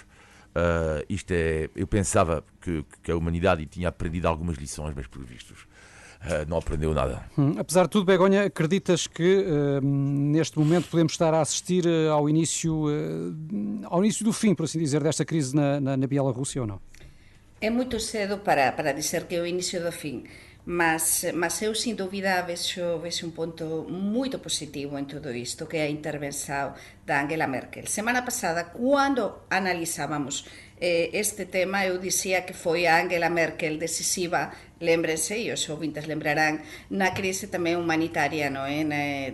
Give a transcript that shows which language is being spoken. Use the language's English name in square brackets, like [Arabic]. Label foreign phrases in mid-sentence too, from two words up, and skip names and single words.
[Portuguese] Eu pensava que a humanidade tinha aprendido algumas lições, mas por vistos não aprendeu nada. Apesar de tudo, Begonha, acreditas que neste momento podemos estar a assistir ao início do fim, por assim dizer, desta crise na Bielorrússia ou não? [Galician] É muito cedo para dizer que é o inicio do fin, mas eu, sin dúbida, vexo un ponto moito positivo en todo isto, que é a intervención da Angela Merkel. Semana pasada, cando analizábamos este tema, eu dicía que foi a Angela Merkel decisiva, lémbrense, e os ouvintes lembrarán, na crise tamén humanitaria, non é?